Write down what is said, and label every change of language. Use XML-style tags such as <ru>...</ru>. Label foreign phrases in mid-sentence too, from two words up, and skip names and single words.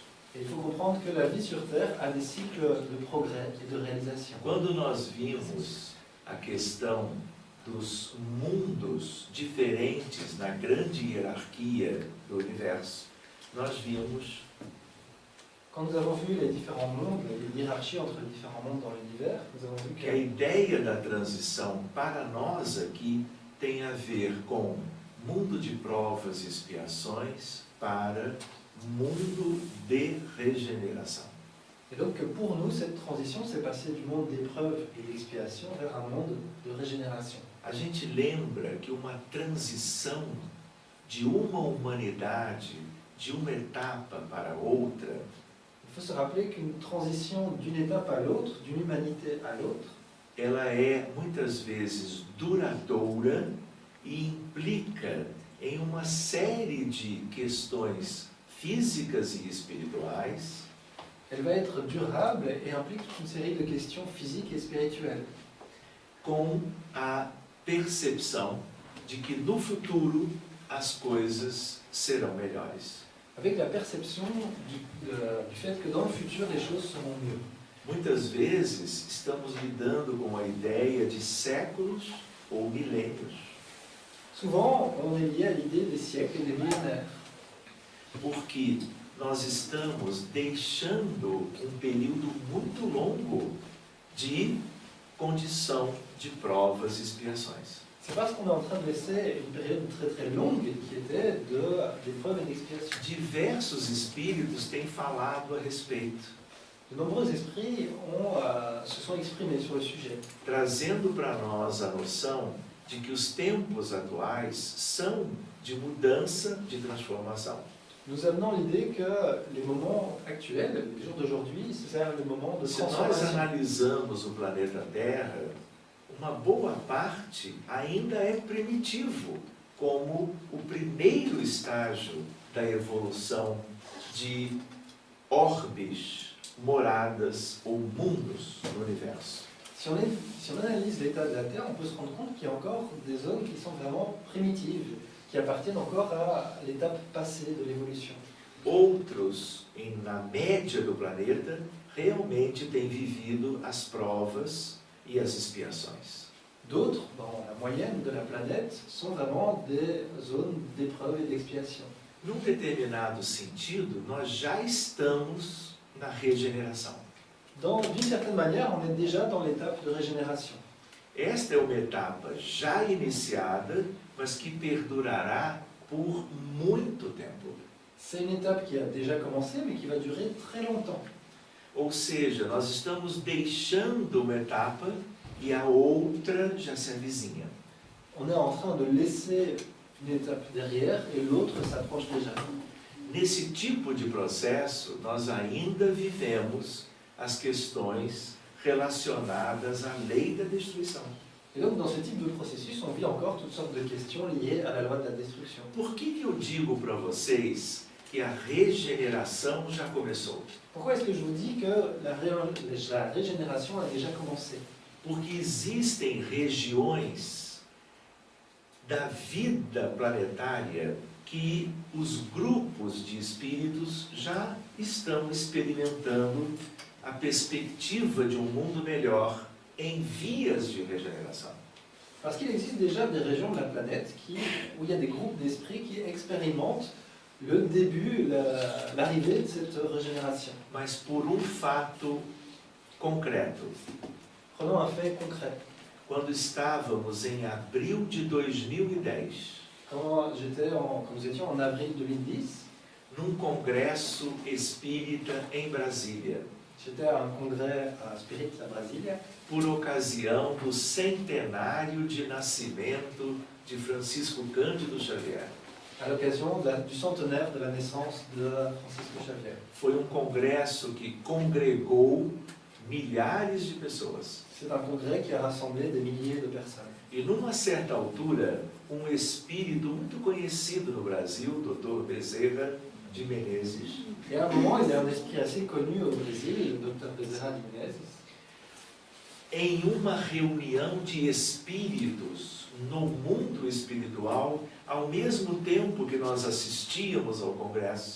<fr>Et il faut comprendre que la vie sur Terre a des cycles de progrès et de réalisation.</fr> <pt>Quando nós vimos a questão dos mundos diferentes na grande hierarquia do universo, nós vimos</pt> <fr>Quand nous avons vu les différents mondes, les hiérarchies entre les différents mondes dans l'univers, nous avons vu</fr> <pt>que a que ideia da transição para nós aqui tem a ver com mundo de provas e expiações para mundo de regeneração.</pt> <fr>Et donc pour nous, cette transition s'est passée du monde d'épreuve et d'expiation vers un monde de régénération.</fr> <pt>A gente lembra que uma transição de uma humanidade, de uma etapa para outra,</pt> <fr>Il faut se rappeler qu'une transition d'une étape à l'autre, d'une humanité à l'autre,</fr> <pt>ela é muitas vezes duradoura e implica em uma série de questões físicas e espirituais</pt> <fr>elle va être durable et implique toute une série de questions physiques et spirituelles,</fr> <pt>com a percepção de que no futuro as coisas serão melhores.</pt> <fr>avec la perception du fait que dans le futur, les choses seront mieux.</fr> <pt>Muitas vezes estamos lidando com a ideia de séculos ou milênios.</pt> <fr>Souvent, on est lié à l'idée des siècles et des millénaires.</fr> <pt>porque nós estamos deixando um período muito longo de condição de provas e expiações.</pt> <fr>C'est parce qu'on est en train de laisser une période très très longue qui était d'épreuves et d'expiation.</fr> <pt>Diversos espíritos têm falado a respeito,</pt> <fr>De nombreux esprits se sont exprimés sur le sujet,</fr> <pt>trazendo para nós a noção de que os tempos atuais são de mudança, de transformação.</pt> <fr>nous amenant l'idée que les moments actuels, les jours d'aujourd'hui, c'est le moment de</fr> <pt>Se nós</pt> <fr>transformation.</fr> <pt>analisamos o planeta Terra, uma boa parte ainda é primitivo, como o primeiro estágio da evolução de orbes, moradas ou mundos no universo.</pt> <fr>Si on analyse l'état de la Terre, on peut se rendre compte qu'il y a encore des zones qui sont vraiment primitives, qui appartiennent encore à l'étape passée de l'évolution.</fr> <pt>Outros, na média do planeta, realmente têm vivido as provas e as expiações.</pt> <fr>D'autres, dans la moyenne de la planète, sont vraiment des zones d'épreuve et d'expiation.</fr> <pt>Num determinado sentido, nós já estamos na regeneração.</pt> <fr>D'une certaine manière, on est déjà dans l'étape de régénération.</fr> <pt>Esta é uma etapa já iniciada, mas que perdurará por muito tempo.</pt> <fr>C'est une étape qui a déjà commencé, mais qui va durer très longtemps.</fr> <pt>Ou seja, nós estamos deixando uma etapa e a outra já se avizinha.</pt> <fr>On est en train de laisser une étape derrière et l'autre s'approche déjà.</fr> <pt>Nesse tipo de processo, nós ainda vivemos as questões relacionadas à lei da destruição.</pt> <fr>Et donc, dans ce type de processus, on vit encore toutes sortes de questions liées à la loi de la destruction.</fr> <pt>Por que eu digo para vocês que a regeneração já começou?</pt> <fr>Pourquoi est-ce que je vous dis que la régénération a déjà commencé?</fr> <pt>Porque existem regiões da vida planetária que os grupos de espíritos já estão experimentando a perspectiva de um mundo melhor em vias de regeneração.</pt> <fr>Parce qu'il existe déjà des régions de la planète où il y a des groupes d'esprits qui expérimentent le début, l'arrivée de cette régénération.</fr> <pt>Mas por um fato concreto.</pt> <fr>Prenons un fait concret.</fr> <pt>Quando estávamos em abril de 2010,</pt> <fr>Quand nous étions en avril 2010,</fr> <pt>num congresso espírita em Brasília,</pt> <fr>j'étais à un congrès à Spirit à Brasilia,</fr> <pt>por ocasião do centenário de nascimento de Francisco Cândido Xavier.</pt> <fr>à l'occasion du centenaire de la naissance de Francisco Xavier.</fr> <pt>Foi um congresso que congregou milhares de pessoas.</pt> <fr>C'est un congrès qui a rassemblé des milliers de personnes.</fr> <pt>E numa certa altura, um espírito muito conhecido no Brasil, Dr. Bezerra de Menezes,</pt> <fr>Et à un moment, il y a un esprit assez connu au Brésil, le Dr. Bezerra de Menezes,</fr> <pt>em uma reunião de espíritos no mundo espiritual, ao mesmo tempo que nós assistíamos ao congresso.</pt>